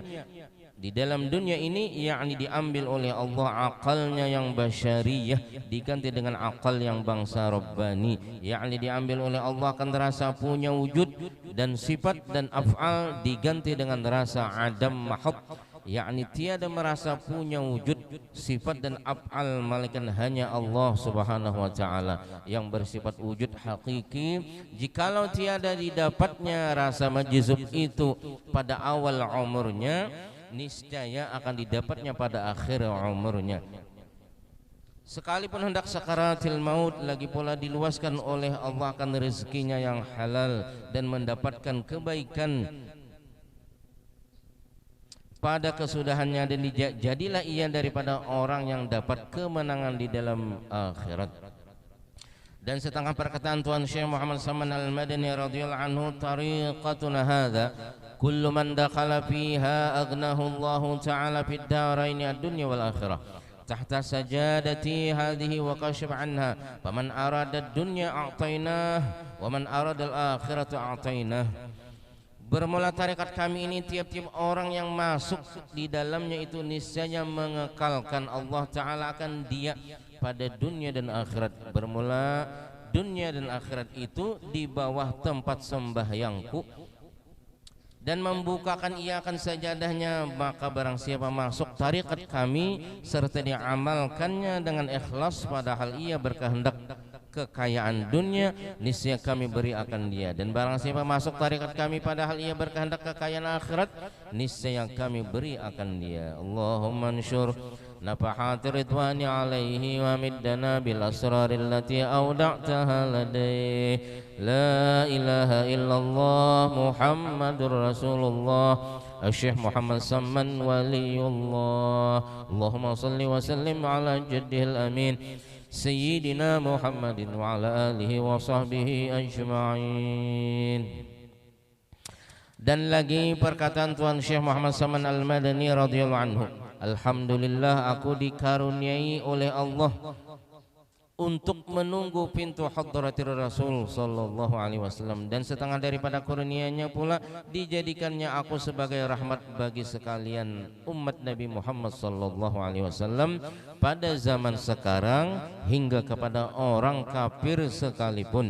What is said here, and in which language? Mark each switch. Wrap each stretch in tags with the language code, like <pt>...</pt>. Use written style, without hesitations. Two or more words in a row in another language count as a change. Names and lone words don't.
<ms>Di dalam dunia ini, yakni diambil oleh Allah akalnya yang basyariyah diganti dengan akal yang bangsa Rabbani, yakni diambil oleh Allah akan rasa punya wujud dan sifat dan af'al diganti dengan rasa</ms> <ar>عدم محض,</ar> <ms>yakni tiada merasa punya wujud, sifat dan af'al melainkan hanya Allah</ms> <ar>سبحانه وتعالى</ar> <ms>yang bersifat wujud hakiki. Jikalau tiada didapatnya rasa majzub itu pada awal umurnya, niscaya akan didapatnya pada akhir umurnya. Sekalipun hendak</ms> <ar>سكرات الموت,</ar> <ms>lagi pula diluaskan oleh Allah akan rezekinya yang halal dan mendapatkan kebaikan pada kesudahannya, dan jadilah ia daripada orang yang dapat kemenangan di dalam akhirat. Dan setengah perkataan Tuan Syekh Muhammad Saman Al-Madani</ms> <ar>رضي الله عنه, طريقتنا هذه كل من دخل فيها أغناه الله تعالى في الدارين الدنيا والآخرة تحت سجادتي هذه وكشف عنها فمن أراد الدنيا أعطيناه ومن أراد الآخرة أعطيناه.</ar> <ms>Bermula tarikat kami ini, tiap-tiap orang yang masuk di dalamnya itu niscaya mengekalkan Allah Ta'ala akan dia pada dunia dan akhirat. Bermula dunia dan akhirat itu di bawah tempat sembahyangku, dan membukakan ia akan sajadahnya. Maka barang siapa masuk tarikat kami serta diamalkannya dengan ikhlas, padahal ia berkehendak kekayaan dunia, niscaya kami beri akan dia. Dan barang siapa masuk tarikat kami padahal ia berkehendak kekayaan akhirat, niscaya kami beri akan dia.</ms> <ar>اللهم انشر نفحات رضوانه عليه وأمدنا بالأسرار التي أودعتها لديه. لا إله إلا الله محمد رسول الله شيخ محمد سمان ولي الله. اللهم صل وسلم على جده الأمين سيدنا محمد وعلى آله وصحبه أجمعين.</ar> <ms>Dan lagi perkataan Tuan Syekh Muhammad Saman Al-Madani</ms> <ar>رضي الله عنه,</ar> <ms>alhamdulillah aku dikaruniai oleh Allah untuk menunggu pintu</ms> <ar>حضرة الرسول صلى الله عليه وسلم,</ar> <ms>dan setengah daripada kurnianya pula dijadikannya aku sebagai rahmat bagi sekalian umat Nabi Muhammad</ms> <ar>صلى الله عليه وسلم</ar> <ms>pada zaman sekarang hingga kepada orang kafir sekalipun.</ms>